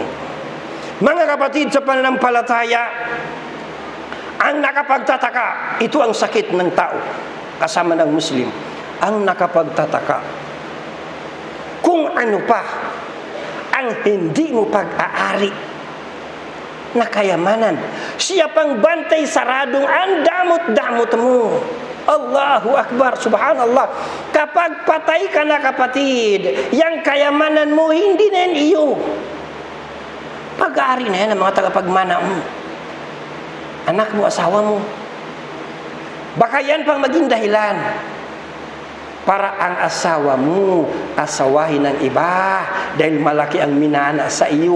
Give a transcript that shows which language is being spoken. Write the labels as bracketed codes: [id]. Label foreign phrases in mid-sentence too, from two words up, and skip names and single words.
[tl] Mga kapatid sa pananampalataya, ang nakapagtataka, ito ang sakit ng tao, kasama ng Muslim, ang nakapagtataka, kung ano pa ang hindi mo pag-aari na kayamanan. Siya pang bantay saradong ang damot-damot mo. [ar] الله أكبر، سبحان الله. [tl] Kapag patay ka na, kapatid, yang kayamanan mo, hindi na yan iyo. Pag-aari na yan ang mga tagapagmana mo, anak mo, asawa mo. Baka yan pang maging dahilan para ang asawa mo asawahin ng iba dahil malaki ang minana sa iyo.